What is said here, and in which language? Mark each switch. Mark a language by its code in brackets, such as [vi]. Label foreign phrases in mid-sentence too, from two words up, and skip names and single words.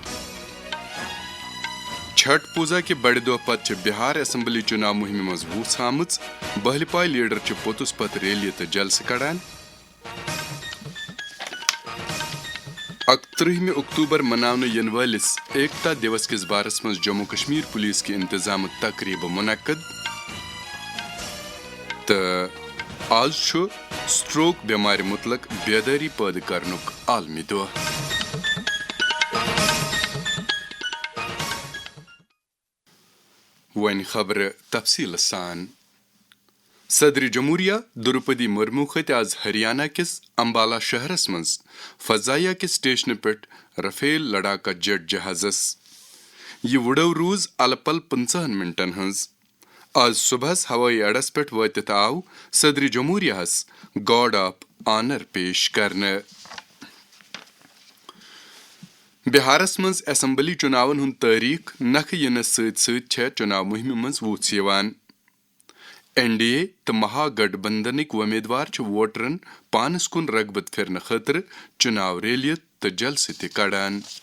[ks] چھٹ پوزا کہ بڑ دہ پتہ بہار اسمبلی چناو مہم مز ووس آمت، بہلپائی لیڈر پوتس پت ریلی تو جلسہ کڑان۔ 31 اکتوبر مناونہ ین والس ایکتا دیوس کس بارس مز جموں کشمیر پولیس کی انتظام تقریب منعقد۔ تو آج چھو سٹروک بیمار متعلق بیداری پید کرنک عالمی دہ۔ ون خبر تفصیل سان۔ صدر جمہوریہ دروپدی مرمو کھت آز ہریانہ کس امبالہ شہرس مز فضائیہ کس سٹیشن پہ رفیل لڑاکا جیٹ جہازس۔ یہ وڑو روز الپل 15 منٹن ہنز۔ آج صبح ہوئی اڈس پہ واتت آو صدر جمہوریہ [en] guard of honour [ks] پیش کرنے۔ بہارس مز اسمبلی چناون ہند تاریخ نکھ ینس ست ست چناو مہم مز ووس یوان۔ این ڈی اے تو مہا گٹھ بندھنک ومیدوار ووٹرن پانس کن رغبت پھرنے خاطر چناو ریلیت تو جلسہ تہ کڑان۔